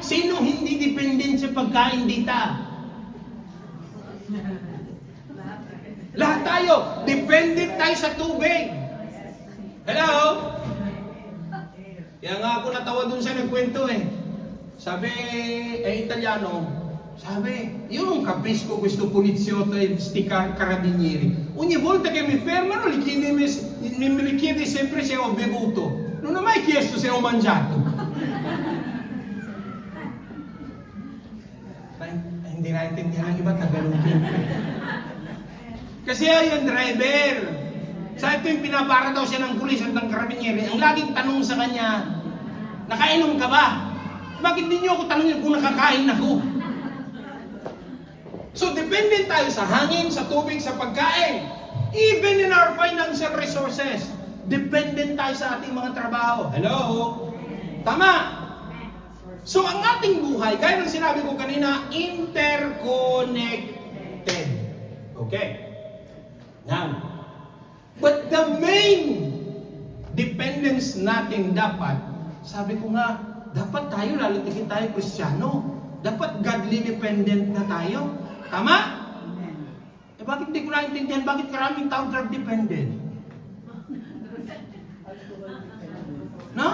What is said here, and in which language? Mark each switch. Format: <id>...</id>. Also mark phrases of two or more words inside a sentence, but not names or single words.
<tl>Sino hindi dependent sa pagkain dito? Lahat tayo. Dependent tayo sa tubig. Hello? Kaya nga ako natawa dun sa nagkwento eh. Sabi,</tl> <it>Italiano, sabi, io non capisco questo poliziotto e sti carabinieri. Ogni volta che mi fermano mi chiede sempre se ho bevuto. Non ho mai chiesto se ho mangiato.</it> <tl>Hindi naintindihan ng iba, Tagalogin. Kasi yung driver, sa ito yung pinapara daw siya ng pulis at ng karabinieri, ang laging tanong sa kanya, nakainom ka ba? Bakit di niyo ako tanongin kung nakakain ako? So, dependent tayo sa hangin, sa tubig, sa pagkain.</tl> <en>Even in our financial resources,</en> <tl>dependent tayo sa ating mga trabaho. Hello? Tama? So, ang ating buhay, gaya ng sinabi ko kanina, interconnected.</tl> <en>Okay. Now, But the main dependence</en> <tl>natin dapat, sabi ko nga, dapat tayo, lalo tigit tayo Kristiyano, dapat</tl> <en>godly dependent</en> <tl>na tayo. Tama? Eh bakit hindi ko naintindihan, bakit karaming tao</tl> <en>drug dependent?</en> <tl>No?</tl>